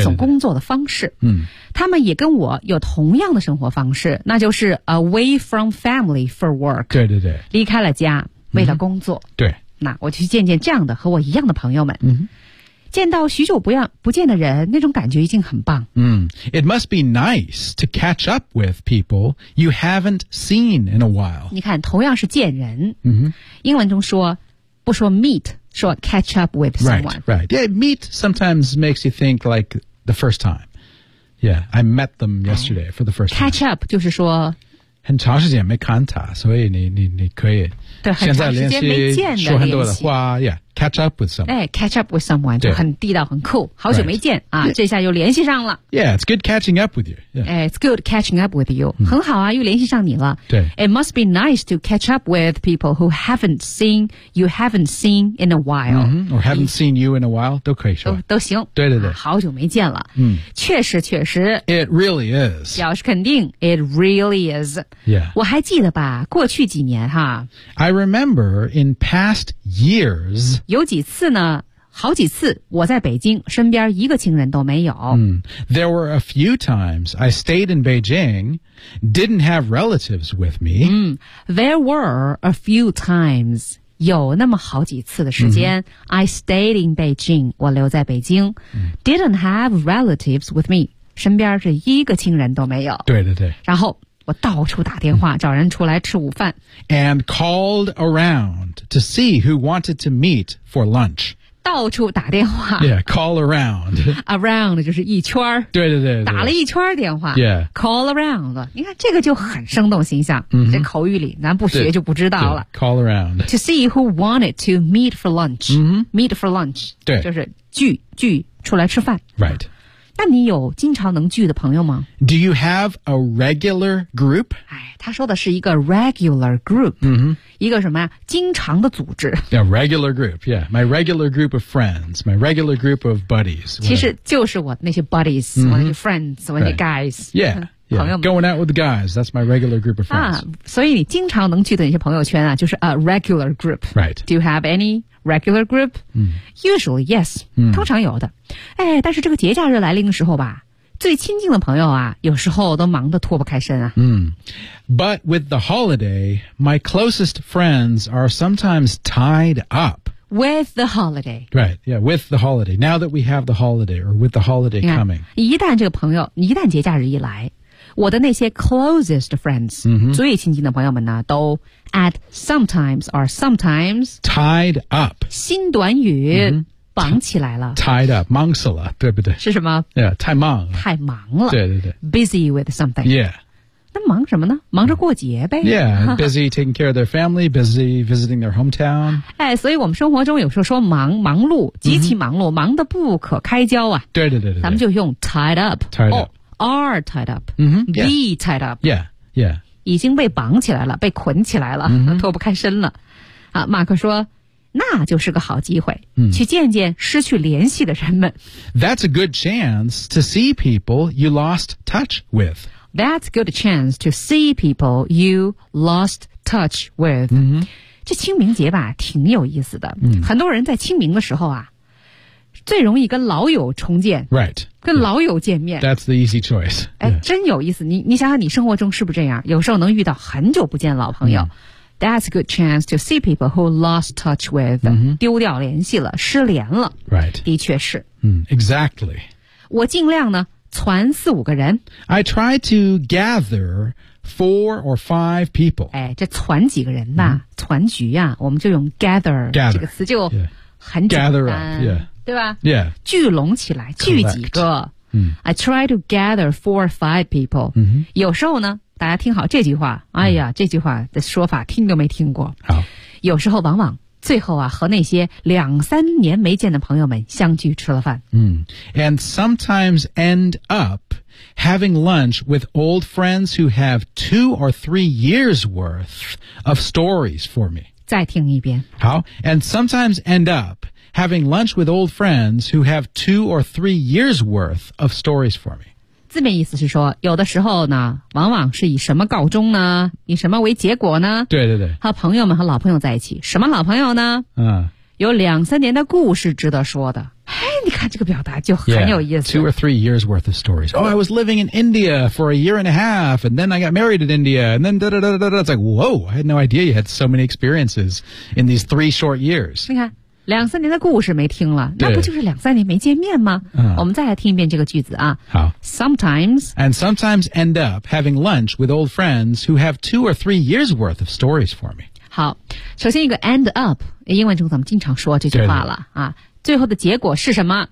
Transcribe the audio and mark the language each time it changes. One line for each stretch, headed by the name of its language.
Chinese: 一种工作的方式、嗯、他们也跟我有同样的生活方式那就是
English: away from family for work.
Chinese: 对对对。离开了家为了工作、嗯。对。那我去见见这样的和我一样的朋友们。嗯见到许久不见的人那种感觉已经很棒。 Mm.
English: It must be nice to catch up with people you haven't seen in a while.
Chinese: 你看同样是见人、 mm-hmm. 英文中说不说 meet, 说
English: catch up with someone. Right, right. Yeah, meet sometimes makes you think like the first time. Yeah, I met them yesterday、oh. for the first time.
Chinese: Catch up 就是说很长时间没看他所以你可以现在联系说很多的话 yeah,
English: catch up with someone.
Chinese: 哎
English: catch up with someone,
Chinese: 就很地道很酷好久没见、
English: right. 啊 yeah.
Chinese: 这下又联系上了。
English: Yeah, it's good catching up with you. Yeah. It's good catching up with you.、嗯、
Chinese: 很好啊又联系上你了。对。
English: It must be nice to catch up with people who haven't seen in a while.、 Mm-hmm. Or haven't seen you in a while,
Chinese: 都可以说。都行。对对对。啊、好久没见了。嗯。确实确实。
English: It really is.
Chinese: 表示肯定。
English: It really is. Yeah.
Chinese: 我还记得吧过去几年哈。
English: I remember in past years,
Chinese: 有几次呢，好几次我在北京身边一个亲人都没有。 Mm.
English: There were a few times I stayed in Beijing, didn't have relatives with me. Mm. There were a few times,
Chinese: 有那么好几次的时间、
English: mm-hmm. I stayed in Beijing,
Chinese: 我留在北京、
English: mm. didn't have relatives with me,
Chinese: 身边是一个亲人都没有。对对对。然后我到处打电话、
English: mm.
Chinese: 找人出来吃午饭。
English: And called around to see who wanted to meet for lunch.
Chinese: 到处打电话
English: Yeah, call around.
Chinese: Around 就是一圈对对 对, 对打了一圈电话
English: Yeah. Call around.
Chinese: 你看这个就很生动形象、 mm-hmm. 这口语里咱不学就不知道了
English: Call around. To see who wanted to meet for lunch.、 Mm-hmm. Meet for lunch.
Chinese: 对就是聚出来吃饭
English: Right.
Chinese: 那你有经常能聚的朋友吗
English: Do you have a regular group?
Chinese: 哎他说的是一个
English: regular group. 嗯、mm-hmm.
Chinese: 一个什么呀经常的组织
English: A regular group, yeah My regular group of friends My regular group of buddies
Chinese: 其实就是我那些 buddies、mm-hmm. 我那些 friends 我那些 guys、
English: right. Yeah, yeah. Going out with the guys That's my regular group of friends、
Chinese: 啊、所以你经常能去的那些朋友圈啊就是
English: a regular group Right Do you have any regular group?、 Mm. Usually, yes、 mm.
Chinese: 通常有的哎，但是这个节假日来临的时候吧最亲近的朋友啊有时候都忙得脱不开身啊。嗯、mm.
English: But with the holiday, my closest friends are sometimes tied up. With the holiday. Right, yeah, with the holiday. Now that we have the holiday, or with the holiday coming.
Chinese: 一旦这个朋友一旦节假日一来我的那些
English: closest friends,、 mm-hmm.
Chinese: 最亲近的朋友们呢都
English: at sometimes or sometimes tied up.
Chinese: 新短语。Mm-hmm. 绑起来了
English: Tied up
Chinese: 忙死了对不对是什么 yeah, 太忙了太忙了对对对
English: Busy with something Yeah
Chinese: 那忙什么呢忙着过节呗
English: Yeah Busy taking care of their family Busy visiting their hometown
Chinese: 哎，所以我们生活中有时候说忙碌极其忙碌、mm-hmm. 忙得不可开交啊对对 对, 对, 对咱们就用
English: tied up Tied up、 oh, Are tied up、 mm-hmm. Be yeah. tied up Yeah Yeah
Chinese: 已经被绑起来了被捆起来了、 mm-hmm. 脱不开身了啊，马克说那就是个好机会、嗯、去见见失去联系的人们
English: That's a good chance to see people you lost touch with That's a good chance to see people you lost touch with、嗯、
Chinese: 这清明节吧挺有意思的、嗯、很多人在清明的时候啊最容易跟老友重见
English: Right
Chinese: 跟老友见面
English: That's the easy choice
Chinese: 哎、yeah. ，真有意思 你想想你生活中是不是这样有时候能遇到很久不见老朋友、嗯
English: That's a good chance to see people who lost touch with、 mm-hmm.
Chinese: 丢掉联系了失联了
English: Right
Chinese: 的确是、
English: mm, Exactly
Chinese: 我尽量呢传四五个人
English: I try to gather four or five people
Chinese: 哎，这传几个人吧、mm-hmm. 传局啊我们就用 gather 这个词就很简单
English: Gather up、yeah.
Chinese: 对吧
English: Yeah
Chinese: 聚拢起来聚几个、
English: Collect. I try to gather four or five people、 mm-hmm.
Chinese: 有时候呢大家听好这句话哎呀、嗯、这句话的说法听都没听过好有时候往往最后啊和那些两三年没见的朋友们相聚吃了饭
English: 嗯 And sometimes end up having lunch with old friends who have two or three years worth of stories for me
Chinese: 再听一遍
English: 好 And sometimes end up having lunch with old friends who have two or three years worth of stories for me
Chinese: 字面意思是说有的时候呢往往是以什么告终呢以什么为结果呢对对对和朋友们和老朋友在一起什么老朋友呢嗯有两三年的故事值得说的哎你看这个表达就很有意思
English: yeah, two or three years worth of stories oh I was living in India for a year and a half and then I got married in India and then da da da da da it's like whoa I had no idea you had so many experiences in these three short years
Chinese: 你看两三年的故事没听了那不就是两三年没见面吗、我们再来听一遍这个句子啊好
English: Sometimes And sometimes end up having lunch with old friends who have two or three years worth of stories for me
Chinese: 好首先一个
English: end up
Chinese: 英文中咱们经常说这句话了啊最后的结果是什么、